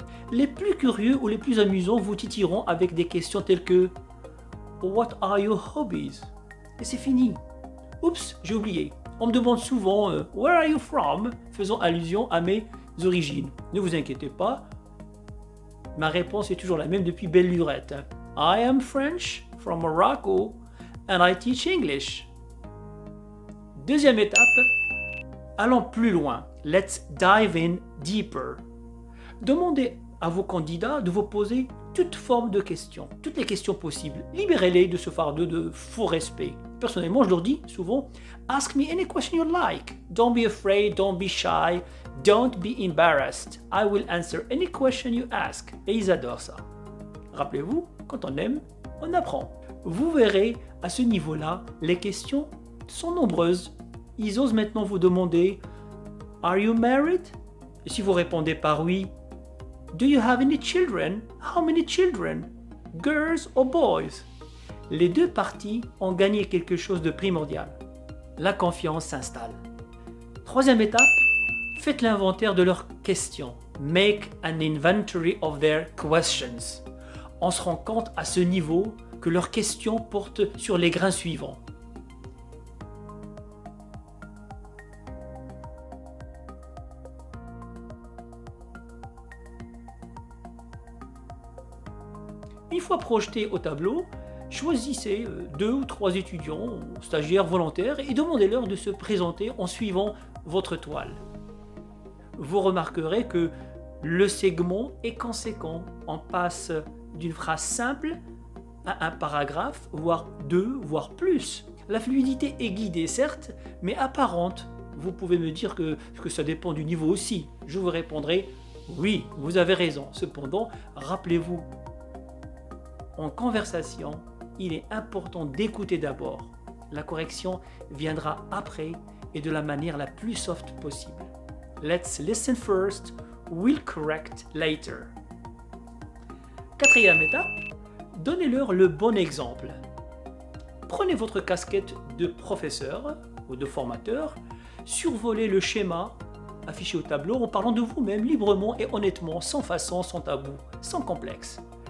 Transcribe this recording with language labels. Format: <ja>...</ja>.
<fr>Les plus curieux ou les plus amusants vous titilleront avec des questions telles que</fr> <en>What are your hobbies?</en> <fr>Et c'est fini. Oups, j'ai oublié. On me demande souvent</fr> <en>Where are you from?</en> <fr>Faisant allusion à mes origines. Ne vous inquiétez pas. Ma réponse est toujours la même depuis belle lurette.</fr> <en>I am French from Morocco and I teach English.</en> <fr>Deuxième étape, allons plus loin.</fr> <en>Let's dive in deeper.</en> <fr>Demandez à vos candidats de vous poser toute forme de questions, toutes les questions possibles. Libérez-les de ce fardeau de faux respect. Personnellement, je leur dis souvent</fr> <en>Ask me any question you like. Don't be afraid, don't be shy, don't be embarrassed. I will answer any question you ask.</en> <fr>Et ils adorent ça. Rappelez-vous, quand on aime, on apprend. Vous verrez, à ce niveau-là, les questions sont nombreuses. Ils osent maintenant vous demander</fr> <en>Are you married?</en> <fr>Et si vous répondez par oui,</fr> <en>Do you have any children? How many children? Girls or boys?</en> <fr>Les deux parties ont gagné quelque chose de primordial. La confiance s'installe. Troisième étape, faites l'inventaire de leurs questions.</fr> <en>Make an inventory of their questions.</en> <fr>On se rend compte à ce niveau que leurs questions portent sur les grains suivants. Une fois projeté au tableau, choisissez 2 ou 3 étudiants, stagiaires, volontaires et demandez-leur de se présenter en suivant votre toile. Vous remarquerez que le segment est conséquent. On passe d'une phrase simple à un paragraphe, voire 2, voire plus. La fluidité est guidée, certes, mais apparente. Vous pouvez me dire que ça dépend du niveau aussi. Je vous répondrai, oui, vous avez raison. Cependant, rappelez-vous, en conversation, il est important d'écouter d'abord. La correction viendra après et de la manière la plus soft possible.</fr> <en>Let's listen first, we'll correct later.</en> <fr>Quatrième étape, donnez-leur le bon exemple. Prenez votre casquette de professeur ou de formateur, survolez le schéma affiché au tableau en parlant de vous-même librement et honnêtement, sans façon, sans tabou, sans complexe.</fr>